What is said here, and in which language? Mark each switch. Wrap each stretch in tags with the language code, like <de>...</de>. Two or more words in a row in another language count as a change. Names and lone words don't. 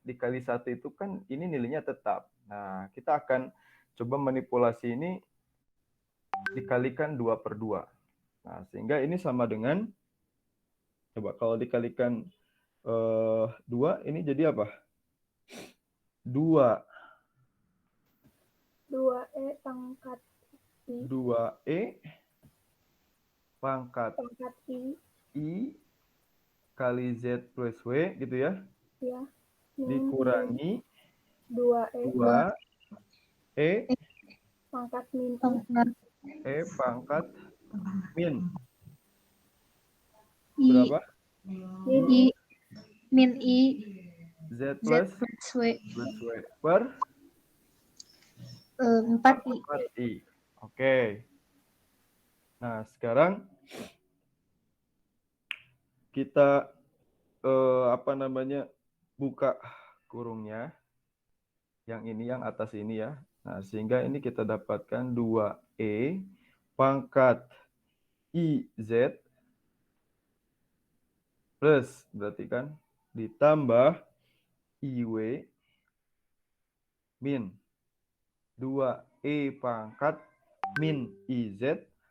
<id>Dikali 1 itu kan ini nilainya tetap. Nah, kita akan coba manipulasi ini dikalikan 2/2. Nah, sehingga ini sama dengan, coba kalau dikalikan 2, ini jadi apa? 2. 2E pangkat I. 2E pangkat I kali Z plus W gitu ya. Ya. Dikurangi 2E 2E pangkat min E pangkat min I. berapa? I min I Z Z plus plus W per 4I. 4I. Oke. Nah, sekarang kita apa namanya buka kurungnya yang ini yang atas ini ya. Nah, sehingga ini kita dapatkan 2E pangkat IZ plus berarti kan ditambah IW min 2E pangkat min IZ.</id>